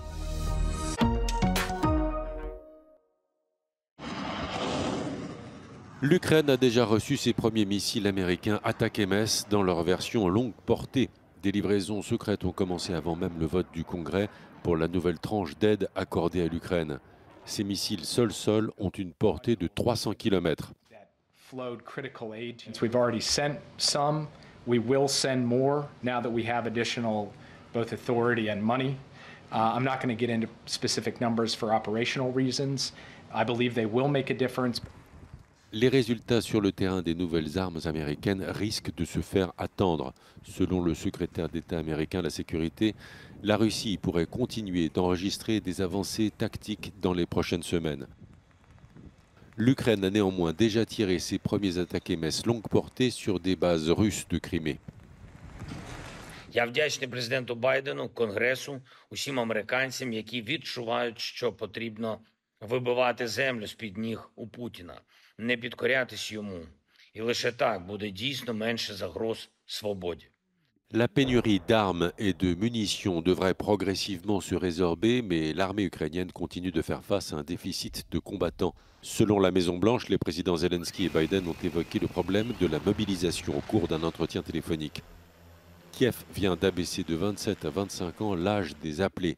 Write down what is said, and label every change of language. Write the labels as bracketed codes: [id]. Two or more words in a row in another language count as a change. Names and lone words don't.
[fr] L'Ukraine a déjà reçu ses premiers missiles américains ATACMS dans leur version longue portée. Des livraisons secrètes ont commencé avant même le vote du Congrès pour la nouvelle tranche d'aide accordée à l'Ukraine. Ces missiles sol-sol ont une portée de 300 km. [en] We've already sent some. We will send more now that we have additional both authority and money. I'm not going to get into specific numbers for operational reasons. I believe they will make a difference. [fr] Les résultats sur le terrain des nouvelles armes américaines risquent de se faire attendre. Selon le secrétaire d'État américain à la sécurité, la Russie pourrait continuer d'enregistrer des avancées tactiques dans les prochaines semaines. L'Ukraine a néanmoins déjà tiré ses premiers ATACMS longue portée sur des bases russes de Crimée. [uk] Я вдячний президенту Байдену, Конгресу, усім американцям, які відчувають, що потрібно вибивати землю з-під ніг у Путіна, не підкорятись йому. І лише так буде дійсно менше загроз свободі. [fr] La pénurie d'armes et de munitions devrait progressivement se résorber, mais l'armée ukrainienne continue de faire face à un déficit de combattants. Selon la Maison-Blanche, les présidents Zelensky et Biden ont évoqué le problème de la mobilisation au cours d'un entretien téléphonique. Kiev vient d'abaisser de 27 à 25 ans l'âge des appelés.